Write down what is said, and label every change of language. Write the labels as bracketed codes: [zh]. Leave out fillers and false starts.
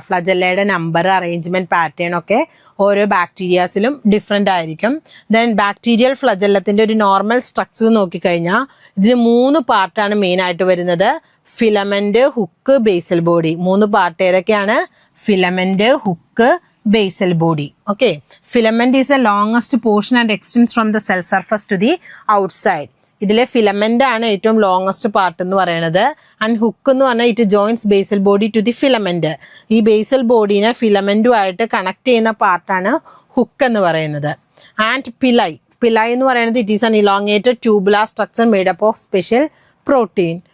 [ml] ഫ്ലജല്ലയുടെ number, arrangement pattern ഒക്കെ ഓരോ ബാക്ടീരിയാസിലും different ആയിരിക്കും. ദെൻ ബാക്ടീരിയൽ ഫ്ലജല്ലത്തിൻ്റെ ഒരു നോർമൽ സ്ട്രക്ചർ നോക്കിക്കഴിഞ്ഞാൽ ഇതിന് 3 പാർട്ടാണ് മെയിൻ ആയിട്ട് വരുന്നത്. Filament, hook, basal body. 3 part ഏതൊക്കെയാണ്? Filament, hook, basal body. [en] Okay, filament is the longest portion and extends from the cell surface to the outside. [ml] ഇതിലെ ഫിലമെന്റ് ആണ് ഏറ്റവും ലോങ്ങസ്റ്റ് പാർട്ട് എന്ന് പറയുന്നത്. ആൻഡ് ഹുക്ക് എന്ന് പറഞ്ഞാൽ [en] It joins basal body to the filament. [ml] ഈ basal ബോഡീനെ ഫിലമെന്റുമായിട്ട് connect ചെയ്യുന്ന പാർട്ടാണ് ഹുക്ക് എന്ന് പറയുന്നത്. [en] and pili [ml] എന്ന് പറയുന്നത് [en] It is an elongated tubular structure made up of special protein.